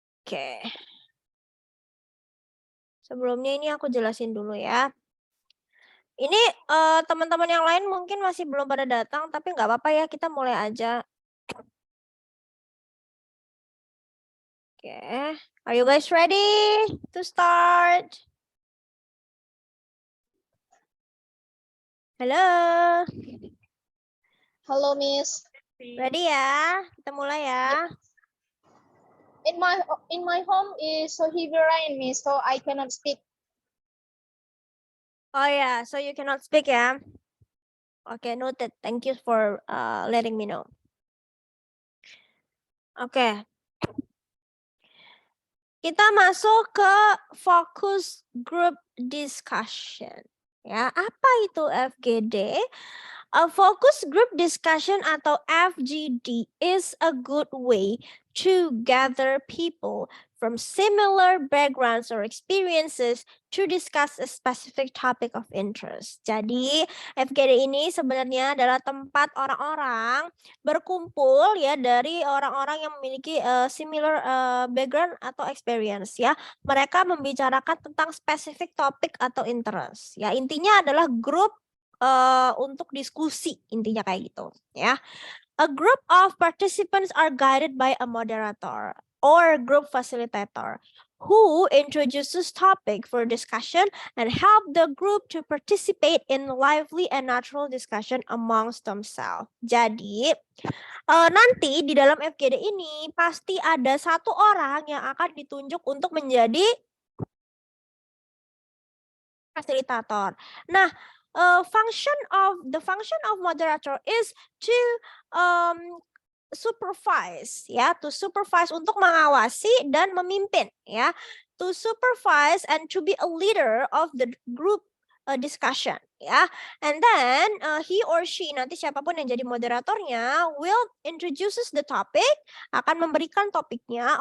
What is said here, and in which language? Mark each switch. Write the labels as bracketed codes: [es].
[id] Oke. Sebelumnya ini aku jelasin dulu ya. Ini teman-teman yang lain mungkin masih belum pada datang, tapi nggak apa-apa ya, kita mulai aja. [en] Okay, are you guys ready to start? Halo. Hello, Miss. [id] Ready ya? Kita mulai ya. [en] In my home is so heavy rain, Miss, so I cannot speak. Oh ya, so you cannot speak ya. Okay, noted. Thank you for letting me know. Oke. [id] Kita masuk ke focus group discussion. Ya, apa itu FGD? [en] A focus group discussion atau FGD is a good way to gather people from similar backgrounds or experiences to discuss a specific topic of interest. [id] Jadi, FGD ini sebenarnya adalah tempat orang-orang berkumpul ya dari orang-orang yang memiliki [en] similar background [id] atau experience ya. Mereka membicarakan tentang specific topik atau interest. Ya, intinya adalah grup untuk diskusi, intinya kayak gitu ya. [en] A group of participants are guided by a moderator or group facilitator who introduces topic for discussion and help the group to participate in lively and natural discussion amongst themselves. [id] Jadi nanti di dalam FGD ini pasti ada satu orang yang akan ditunjuk untuk menjadi fasilitator. [en] Nah, function of moderator is to supervise ya, to supervise [id] untuk mengawasi dan memimpin ya, [en] to supervise and to be a leader of the group discussion ya, and then he or she, [id] nanti siapapun yang jadi moderatornya, [en] will introduces the topic, [id] akan memberikan topiknya.